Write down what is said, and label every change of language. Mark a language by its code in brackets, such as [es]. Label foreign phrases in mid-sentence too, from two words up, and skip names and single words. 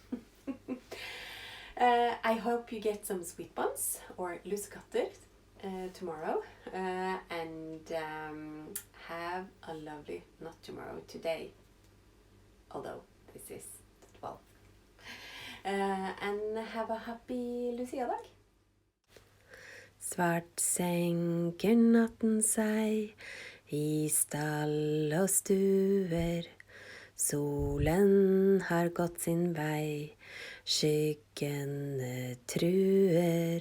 [en] I hope you get some sweet buns or lussekatter tomorrow, and have a lovely, not tomorrow, today, although this is the 12th, and have a happy Luciadag. [no] Svart senker natten seg I stall og stuer. Solen har gått sin vei, skyggene truer.